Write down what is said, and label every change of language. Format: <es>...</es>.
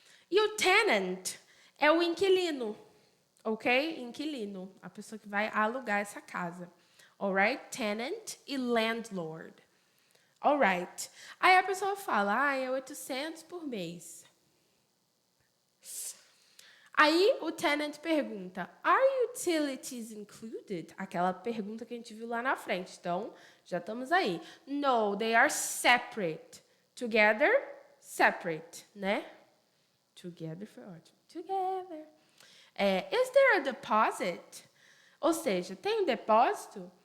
<pt>E o tenant é o inquilino, ok? Inquilino, a pessoa que vai alugar essa casa.</pt> <en>Alright?</en> <pt>Tenant e landlord.</pt> <en>Alright.</en> <pt>Aí a pessoa fala, é 800 por mês. Aí o tenant pergunta,</pt> <en>are utilities included?</en> <pt>Aquela pergunta que a gente viu lá na frente. Então, já estamos aí.</pt> <en>No, they are separate. Together, separate, né? Together</en> <pt>foi ótimo.</pt> <en>Together. Is there a deposit?</en> <pt>Ou seja, tem um depósito?</pt>